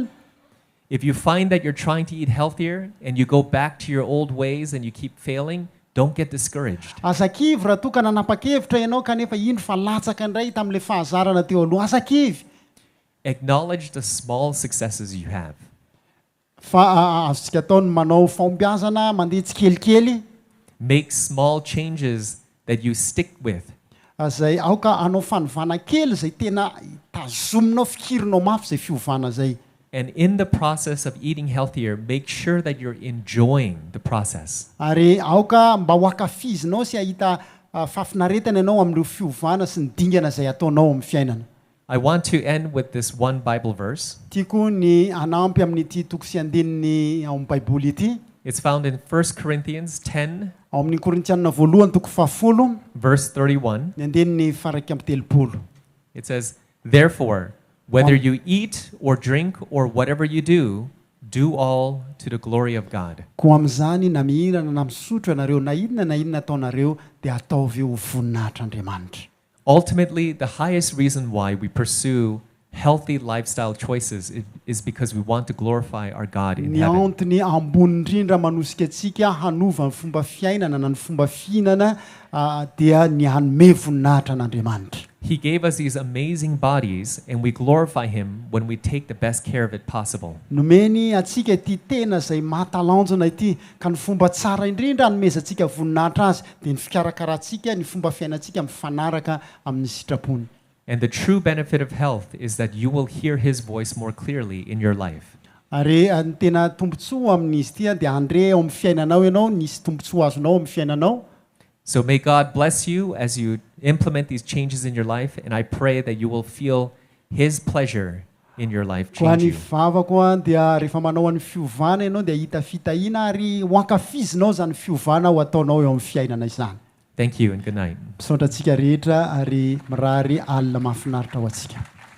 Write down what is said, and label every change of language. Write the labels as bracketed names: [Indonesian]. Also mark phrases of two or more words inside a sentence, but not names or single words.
[English] If you find that you're trying to eat healthier and you go back to your old ways and you keep failing, don't get discouraged. [Malagasy] Azakivy raha toa ka nanapa-kevitra ianao kanefa indro fa latsaka indray tamin'ilay fahazarana teo aloha, azakivy. [English] Acknowledge the small successes you have. [Malagasy] Fa azontsika ataony manao fahombiazana mandeha tsikelikely. [English] Make small changes that you stick with. [Malagasy] Zay aoka anao fanovana kely zay tena tazominao fikirinao mafy zay fiovana zay. [English] And in the process of eating healthier, make sure that you're enjoying the process. [Malagasy] Ary aoka mba ho akafizinao sy ahita fafinaretana ianao amin'ireo fiovana sy ny dingana zay ataonao amin'ny fiainana. [English] I want to end with this one Bible verse. [Malagasy] Tiako ny anampy amin'ity toko sy andininy ao amin'ny baiboly ity. [English] It's found in 1 Corinthians 10, [Malagasy] Ao amin'ny Korintianina voalohany toko 10 [English] verse 31. [Malagasy] ny andininy faraika amby 30. [English] It says, "Therefore, whether you eat or drink or whatever you do all to the glory of God." [Malagasy] Koa amin'izany na mihinana na misotro ianareo na inona ataonareo dia ataovy ho voninahitr'Andriamanitra. [English] Ultimately, the highest reason why we pursue healthy lifestyle choices is because we want to glorify our God in [Malagasy] Ny [English] heaven. [Malagasy] antony ambony indrindra manosika antsika hanova ny fomba fiainana na ny fomba fihinana dia ny hanome voninahitra an'Andriamanitra. [English] He gave us these amazing bodies, and we glorify Him when we take the best care of it possible. [Malagasy] Nomeny atsika ity tena izay mahatalanjona ity ka ny fomba tsara indrindra hanomezantsika voninahitra azy dia ny fikarakarantsika ny fomba fiainantsika mifanaraka amin'ny sitrapony. [English] And the true benefit of health is that you will hear His voice more clearly in your life. [Malagasy] Ary ny tena tombontsoa amin'izy ity dia andre ao amin'ny fiainanao ianao nisy tombontsoa azonao amin'ny fiainanao. [English] So may God bless you as you implement these changes in your life, and I pray that you will feel His pleasure in your life [Malagasy] Koa [English] change [Malagasy] ny [English] you. [Malagasy] vavako dia rehefa manao an'ny fiovana ianao dia hita fitahiana ary ho ankafizinao zany fiovana ho ataonao eo amin'ny fiainana izany. [English] Thank you and good night. [Malagasy] Misaotra antsika rehetra ary mirary alina mahafinaritra ho antsika.